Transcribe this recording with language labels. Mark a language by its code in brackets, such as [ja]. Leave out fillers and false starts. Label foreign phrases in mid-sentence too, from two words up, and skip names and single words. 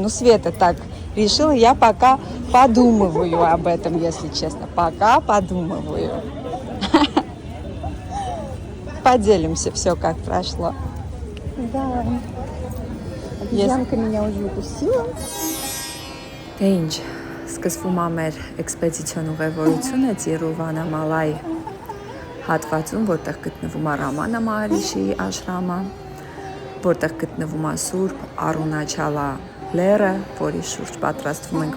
[ru] Ну, Света так решила, я пока подумываю об этом, если честно. Пока подумываю. Поделимся все, как прошло. Да. Обезьянка меня уже укусила. [hy] Ինչ սկսվում է մեր էքսպեդիցիոն ուղևորությունը Տիրուվանամալայ հատվածում, որտեղ գտնվում է Ռամանա Մահարիշի աշրամը, որտեղ գտնվում է Սուրբ Արունաչալա լեռը, որի շուրջ պատրաստվում ենք